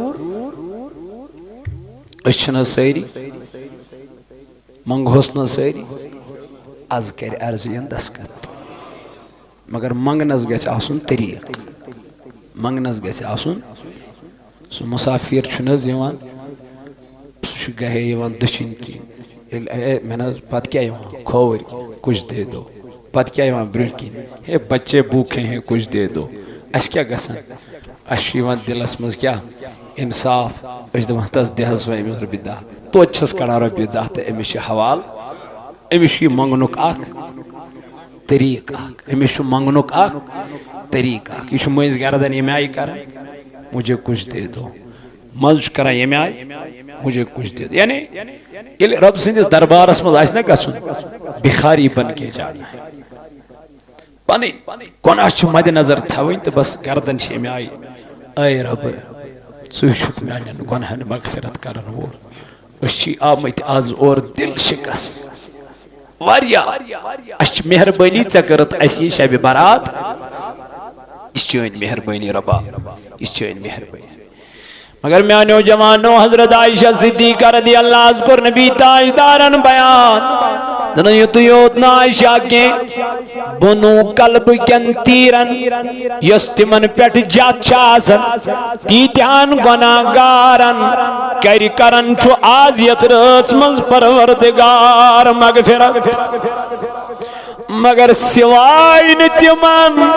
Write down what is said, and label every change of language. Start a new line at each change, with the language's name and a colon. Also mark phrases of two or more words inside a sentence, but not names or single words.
Kashmiri: أسۍ چھِنہٕ سٲری منگہوس نہٕ سٲری آز کرِ عرضیَن دستخط مگر منگنس گژھِ آسُن طریٖق منگنس گژھِ آسُن سُہ مُسافِر چھُنہٕ حظ یِوان سُہ چھُ گاہے یِوان دٔچھِنۍ کِنۍ
Urdu: میں نے پتہ کیا
Kashmiri: یِوان کھووٕرۍ
Urdu: کچھ دے دو پتہ کیا
Kashmiri: یِوان برٛونٛٹھۍ کِنۍ
Urdu: ہے بچے بھوکے ہیں کچھ دے دو
Kashmiri: اَسہِ کیٛاہ گژھان اَسہِ چھُ یِوان دِلس منٛز کیٛاہ انصاف أسۍ دپان تس دِ حظ وۄنۍ أمِس رۄپیہِ دہ توتہِ چھس کڑان رۄپیہِ دہ تہٕ أمِس چھِ حوالہٕ أمِس چھُ یہِ منٛگنُک اکھ طریٖقہٕ اکھ أمِس چھُ منٛگنُک اکھ طریٖقہٕ اکھ یہِ چھُ مٔنٛزۍ گردن ییٚمہِ آیہِ کران
Urdu: مجھے کچھ دے دو
Kashmiri: منٛزٕ چھُ کران ییٚمہِ آیہِ
Urdu: مجھے کچھ دے دو
Kashmiri: یعنی ییٚلہِ رۄب سٕنٛدِس دربارس منٛز آسہِ نا گژھُن بِخاری
Urdu: بن کے جانا
Kashmiri: ہے پنٕنۍ گۄناہ چھِ مدِ نظر تھاوٕنۍ تہٕ بس گردن چھِ ییٚمہِ آیہِ اے رب ژٕ چھُکھ میانٮ۪ن گۄنہن مغفرت کرن وول أسۍ چھِ آمٕتۍ آز اور دل شکست واریاہ اَسہِ چھِ مہربٲنی ژےٚ کٔرٕتھ اَسہِ یہِ شبِ برات یہِ چھِ چٲنۍ مہربٲنی ربا یہِ چھِ چٲنۍ مہربٲنی مگر میانیو جوانو حضرت عائشہ صدیقہ
Arabic: رضی اللہ عنہ
Kashmiri: کوٚر نبی تاجدارن بیان دنہٕ یُتُے یوت نہٕ عائشہ کینٛہہ بنو قلب کٮ۪ن تیٖرن یۄس تِمن پٮ۪ٹھ جتھ چھِ آسان تیٖتہن گۄناہگارن کَرِ کرن چھُ آز یتھ رٲژ منٛز پروردگار مغفرت مگر سوائے نہٕ تِمن